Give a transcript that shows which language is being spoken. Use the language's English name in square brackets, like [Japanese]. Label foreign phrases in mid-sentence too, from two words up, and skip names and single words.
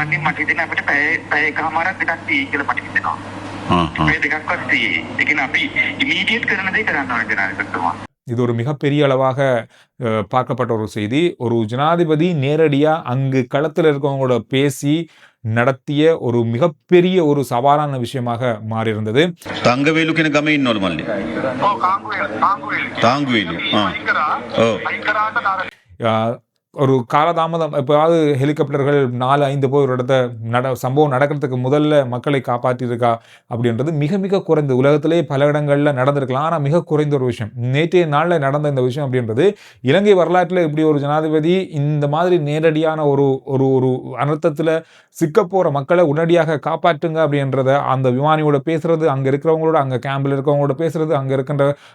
[Tamil] இது ஒரு மிகப்பெரிய அளவாக பார்க்கப்பட்ட ஒரு செய்தி. ஒரு ஜனாதிபதி நேரடியா அங்கு களத்தில் இருக்கவங்களோட பேசி நடத்திய ஒரு மிகப்பெரிய ஒரு சவாலான விஷயமாக மாறியிருந்தது. [Sinhala] தங்கவேலு කෙන ගමේ ඉන්නවලු මල්ලි. තාංගුවේලු. [Tamil] ஒரு காலதாமதம் எப்போது ஹெலிகாப்டர்கள் 4-5 போய் ஒரு இடத்த சம்பவம் நடக்கிறதுக்கு முதல்ல மக்களை காப்பாற்றியிருக்கா அப்படின்றது மிக மிக குறைந்த, உலகத்திலே பல இடங்களில் நடந்திருக்கலாம், ஆனால் மிக குறைந்த ஒரு விஷயம். நேற்றைய நாளில் நடந்த இந்த விஷயம் அப்படின்றது இலங்கை வரலாற்றில் இப்படி ஒரு ஜனாதிபதி இந்த மாதிரி நேரடியான ஒரு ஒரு ஒரு அனர்த்தத்தில் சிக்க போகிற மக்களை உடனடியாக காப்பாற்றுங்க அப்படின்றத அந்த விமானியோட பேசுறது, அங்கே இருக்கிறவங்களோட, அங்கே கேம்பில் இருக்கிறவங்களோட பேசுறது, அங்கே இருக்கின்ற